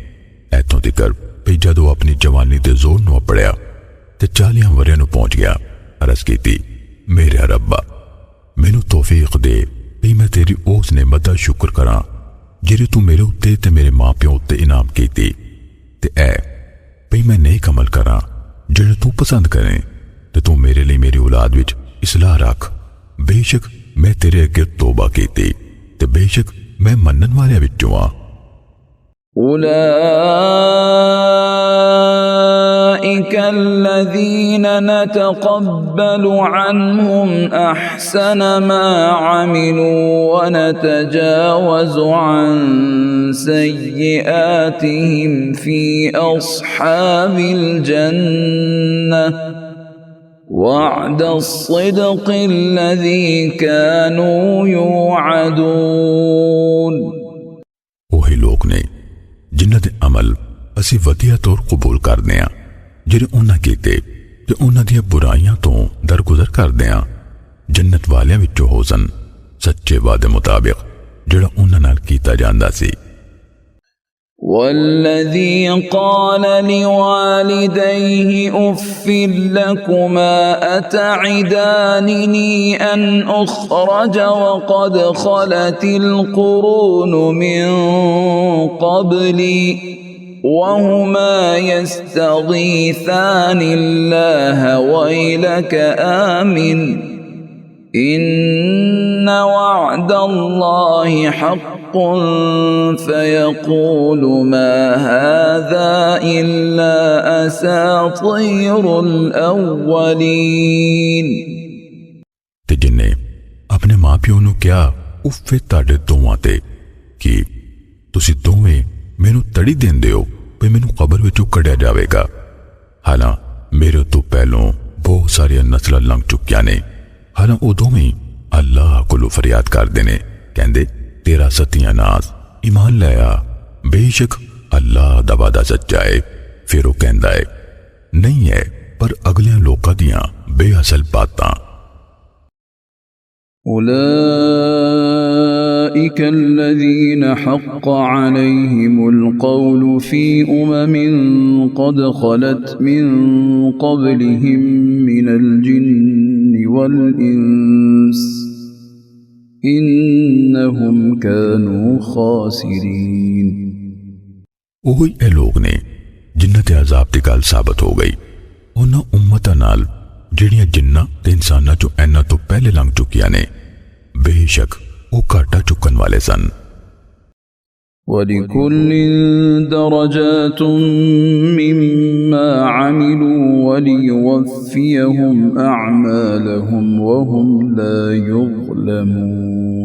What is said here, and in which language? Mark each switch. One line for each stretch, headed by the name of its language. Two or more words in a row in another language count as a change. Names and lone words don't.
Punjabi: ਐਥੋਂ ਤਿਕਰ ਭੀ ਜਦੋਂ ਅਪਣੀ ਜਵਾਨੀ ਦੇ ਜ਼ੋਰ ਨੂੰ ਅਪੜਿਆ ਤੇ 40 ਵਰ੍ਹਿਆਂ ਨੂੰ ਪਹੁੰਚ ਗਿਆ ਅਰਜ਼ ਕੀਤੀ, ਮੇਰੇ ਰੱਬਾ ਮੈਨੂੰ ਤੌਫ਼ੀਕ ਦੇ ਭੀ ਮੈਂ ਤੇਰੀ ਉਸ ਨੇਮਤ ਦਾ ਸ਼ੁਕਰ ਕਰਾਂ ਜਿਹੜੀ ਤੂ ਮੇਰੇ ਉੱਤੇ ਤੇ ਮੇਰੇ ਮਾਂ ਪਿਓ ਉੱਤੇ ਇਨਾਮ ਕੀਤੀ, ਤੇ ਐ ਭੀ ਮੈਂ ਨੇਕ ਅਮਲ ਕਰਾਂ ਜਿਹੜਾ ਤੂ ਪਸੰਦ ਕਰੇ, ਤੇ ਤੂ ਮੇਰੇ ਲਿਏ ਮੇਰੀ ਔਲਾਦ ਵਿਚ ਇਸਲਾਹ ਰੱਖ। ਬੇਸ਼ਕ ਮੈਂ ਤੇਰੇ ਅਗੇ ਤੌਬਾ ਕੀਤੀ ਤੇ ਬੇਸ਼ਕ ਮੈਂ ਮੰਨਣ ਵਾਲੇ ਵਿਚੋਂ ਆਂ।
Arabic: أولئك الذين نتقبل عنهم أحسن ما عملوا ونتجاوز عن سيئاتهم في أصحاب الجنة وعد الصدق الذي كانوا يوعدون।
Punjabi: ਵਹੀ ਲੋਗ ਨੇ ਜਿਨ੍ਹਾਂ ਦੇ ਅਮਲ ਅਸੀ ਵਧੀਆ ਤੌਰ ਕਬੂਲ ਕਰਦੇ ਆਂ, ਜਿਹੜੇ ਉਹਨਾਂ ਕੀਤੇ ਤੇ ਉਹਨਾਂ ਦੀਆਂ ਬੁਰਾਈਆਂ ਤੋਂ ਦਰਗੁਜ਼ਰ ਕਰਦੇ ਆ, ਜੰਨਤ ਵਾਲਿਆਂ ਵਿੱਚੋਂ ਹੋ ਸਨ ਸੱਚੇ ਵਾਅਦੇ ਮੁਤਾਬਿਕ ਜਿਹੜਾ ਉਹਨਾਂ ਨਾਲ ਕੀਤਾ ਜਾਂਦਾ ਸੀ।
Arabic: والذي قال لوالديه أف لكما أتعدانني أن أخرج وقد خلت القرون من قبلي وهما يستغيثان الله ويلك آمن إن وعد الله حق فيقول ما هذا إلا أساطير الأولين।
Punjabi: ਤੇ ਜਿਨ੍ਹੇ ਅਪਣੇ ਮਾਂ ਪਿਓ ਨੂੰ ਕਹਾ ਉਫ਼ੇ ਤੁਹਾਡੇ ਦੋਵਾਂ ਤੇ ਕਿ ਤੁਸੀਂ ਦੋਵੇਂ ਮੈਨੂੰ ਤੜੀ ਦੇਂਦੇ ਹੋ ਭੀ ਮੈਨੂੰ ਕਬਰ ਵਿਚੋਂ ਕੱਢਿਆ ਜਾਏਗਾ, ਹਾਲਾਂ ਮੇਰੇ ਤੋ ਪਹਿਲੋਂ ਬਹੁਤ ਸਾਰੀਆਂ ਨਸਲ ਲੰਘ ਚੁਕੀਆਂ ਨੇ। ਹਾਲਾਂ ਉਦੋਂ ਭੀ ਅੱਲਾਹ ਕੋਲੋਂ ਫ਼ਰਿਆਦ ਕਰਦੇ ਨੇ, ਕਹਿੰਦੇ ਤੇਰਾ ਸਤਿਆਨਾਸ ਈਮਾਨ ਲਾਇਆ, ਬੇਸ਼ਕ ਅੱਲਾਹ ਦਾ ਵਾਅਦਾ ਸੱਚਾ ਹੈ। ਫਿਰ ਵੋ ਕਹਿੰਦਾ ਹੈ ਨਹੀਂ ਹੈ ਪਰ ਅਗਲਿਆਂ ਲੋਕਾਂ ਦੀਆਂ ਬੇਅਸਲ ਬਾਤਾਂ।
Arabic: أولئك الذين حق عليهم القول في قد خلت من قبلهم من الجن والإنس إنهم كانوا خاسرين।
Punjabi: ਵਹੀ ਏ ਲੋਗ ਨੇ ਜਿਨ੍ਹਾਂ ਤੇ ਅਜ਼ਾਬ ਦੀ ਗੱਲ ਸਾਬਿਤ ਹੋ ਗਈ ਉਨ੍ਹਾਂ ਉੱਮਤਾਂ ਨਾਲ ਜਿਹੜੀਆਂ ਜਿੰਨਾਂ ਤੇ ਇਨਸਾਨਾਂ ਚੋਂ ਇਨ੍ਹਾਂ ਤੋ ਪਹਿਲੇ ਲੰਘ ਚੁਕੀਆਂ ਨੇ, ਬੇਸ਼ਕ ਵੋ ਘਾਟਾ ਚੁੱਕਣ ਵਾਲੇ ਸਨ।
Arabic: ولكل درجات مما عملوا وليوفيهم أعمالهم وهم لا يظلمون.